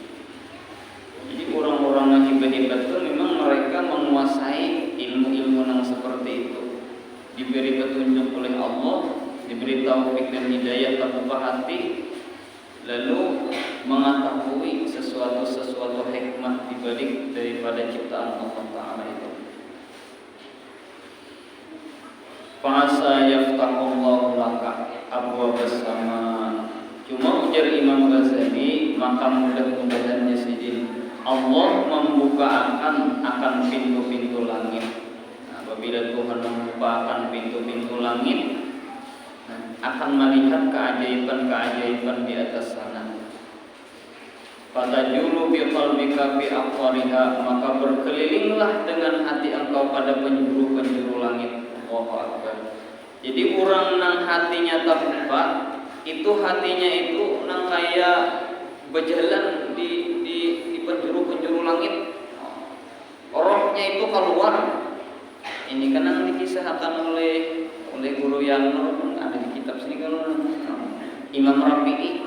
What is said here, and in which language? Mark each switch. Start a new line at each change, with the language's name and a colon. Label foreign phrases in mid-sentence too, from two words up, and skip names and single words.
Indonesian: Jadi orang-orang yang hebat-hebat itu memang mereka menguasai ilmu-ilmu yang diberi petunjuk oleh Allah, diberi taufik dan hidayah terbuka hati, lalu mengetahui sesuatu hikmah dibalik daripada ciptaan Allah Ta'ala itu.
Arabic: فعسى يفتح الله لك أبواب السماء.
Indonesian: Cuma ujar Imam Ghazali, maka mudah-mudahan ya Sidin, Allah membuka akan pintu-pintu langit. Apabila Tuhan membuka pintu-pintu langit, akan melihat keajaiban-keajaiban di atas sana.
Arabic: فتجول بقلبك في أقطارها,
Indonesian: maka berkelilinglah dengan hati engkau pada penjuru-penjuru langit.
Arabic: الله أكبر.
Indonesian: Jadi orang nang hatinya terbuka, itu hatinya itu nang kaya berjalan di penjuru-penjuru langit. Rohnya itu keluar. Ini kan yang dikisahkan oleh Guru Yanur, ada di kitab sini kan, Imam Rafi'i.